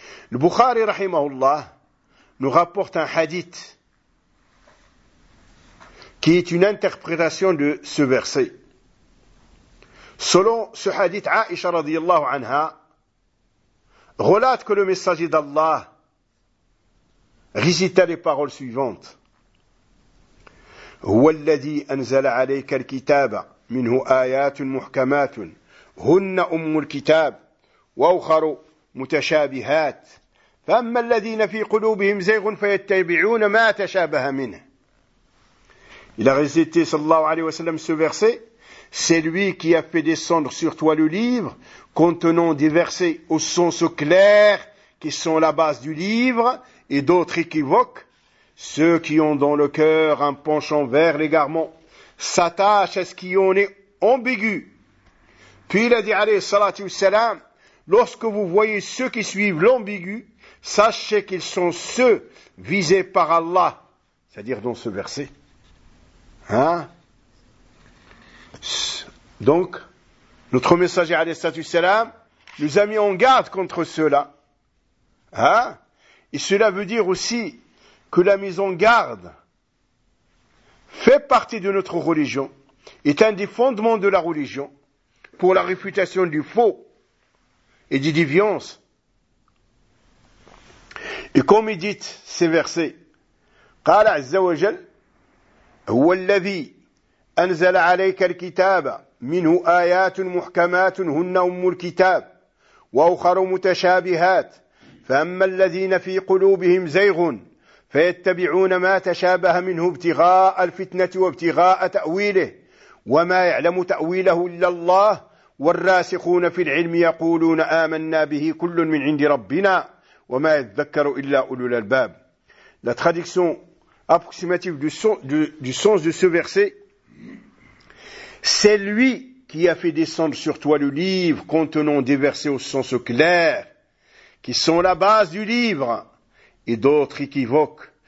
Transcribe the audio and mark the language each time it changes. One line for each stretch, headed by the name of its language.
French: Le Bukhari, rahimahullah, nous rapporte un hadith qui est une interprétation de ce verset. Selon ce hadith, Aisha radiyallahu anha, relate que le messager d'Allah récita les paroles suivantes.
Arabic: هو الذي أنزل عليك الكتاب منه آيات محكمات هن أم الكتاب وأخر متشابهات فأما الذين في قلوبهم زيغ فيتبعون ما تشابه منه.
French: Il a récité, sallallahu alayhi wa sallam, ce verset. C'est lui qui a fait descendre sur toi le livre, contenant des versets au sens clair, qui sont la base du livre, et d'autres équivoques. Ceux qui ont dans le cœur un penchant vers l'égarement s'attachent à ce qui en est ambigu. Puis il a dit, alayhi salatu wassalam, lorsque vous voyez ceux qui suivent l'ambigu, sachez qu'ils sont ceux visés par Allah, c'est-à-dire dans ce verset. Hein? Donc, notre messager, alayhi salatu wassalam, nous a mis en garde contre ceux-là. Hein? Et cela veut dire aussi que la mise en garde fait partie de notre religion, est un des fondements de la religion, pour la réfutation du faux et des déviances. Et comme il dit ces versets,
Arabic: قال عز وجل هو الذي أنزل عليك الكتاب منه آيات محكمات هن أم الكتاب وأخر متشابهات فأما الذين في قلوبهم زيغ فيتبعون ما تشابه منه ابتغاء الفتنة وابتغاء تأويله وما يعلم تأويله إلا الله والراسخون في العلم يقولون آمنا به كل من عند ربنا وما يذكر إلا أولو الألباب.
French: La traduction approximative du sens de ce verset, c'est lui qui a fait descendre sur toi le livre contenant des versets au sens clair, qui sont la base du livre, et d'autres équivoques.